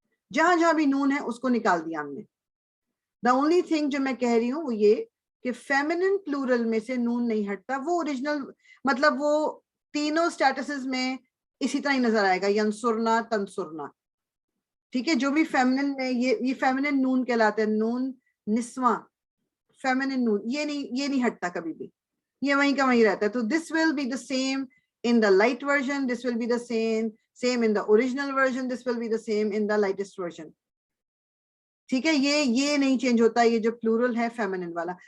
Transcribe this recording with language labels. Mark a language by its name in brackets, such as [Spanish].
[Hindi] जहां जहां भी नून है उसको निकाल दिया हमने. [English] the only thing [Hindi] जो मैं कह रही हूँ वो ये कि फेमिनिन प्लूरल में से नून नहीं हटता, वो ओरिजिनल मतलब वो तीनों स्टेटसेस में इसी तरह ही नजर आएगा, यंसुरना तंसुरना. ठीक है, जो भी फेमिनिन में ये फेमिनिन नून कहलाते हैं, नून निस्वा फेमिनिन नून, ये नहीं हटता कभी भी, ये वहीं का वहीं रहता है. [English] तो this will be the same in the light version, this will be the same in the original version, this will be the same in the lightest version. [Hindi] ठीक है, ये नहीं चेंज होता, ये जो प्लूरल है फेमिनिन वाला.